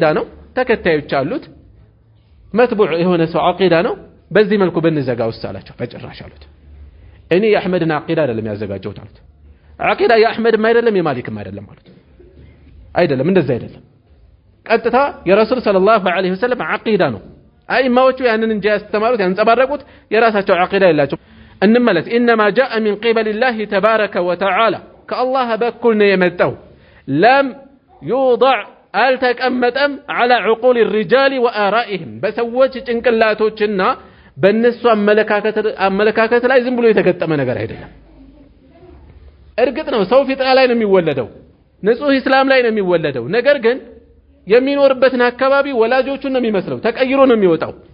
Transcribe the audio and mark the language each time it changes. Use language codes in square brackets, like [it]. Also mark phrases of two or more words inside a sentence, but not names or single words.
[am] ነው ተከታዮች አሉት መትቡዕ የሆነ ሰው አቂዳ ነው በዚህ መልኩ ብንዘጋው አላቸው በጭራሽ አሉት እኔ የአህመድን አቂዳ አይደለም ያዘጋጀሁት አሉት አቂዳ የአህመድም አይደለም የማሊክም አይደለም አሉት አይደለም እንደዛ አይደለም ቀጥታ የረሱል [ar] صلى الله عليه وسلم [am] አቂዳ ነው አይማዎቹ ያንን እንጂ ያስተማሩት ያንጸባረቁት የራሳቸው አቂዳ የላቸው እንመለስ ኢንማ [ar] جاء من قبل الله تبارك وتعالى كالله [am] በኩል ነው የመጣው ለም يوضع አልተቀመጠም [ar] على عقول الرجال وآرائهم [am] በሰዎች ጭንቅላቶችና በእነሱ አመለካከት ላይ ዝም ብሎ የተገጠመ ነገር አይደለም እርግጥ ነው ሰው ፊጥራ ላይ ነው የሚወለደው ንጹህ እስላም ላይ ነው የሚወለደው ነገር ግን የሚኖርበትን አካባቢ ወላጆቹን ነው የሚመስለው ተቀይሮ ነው የሚወጣው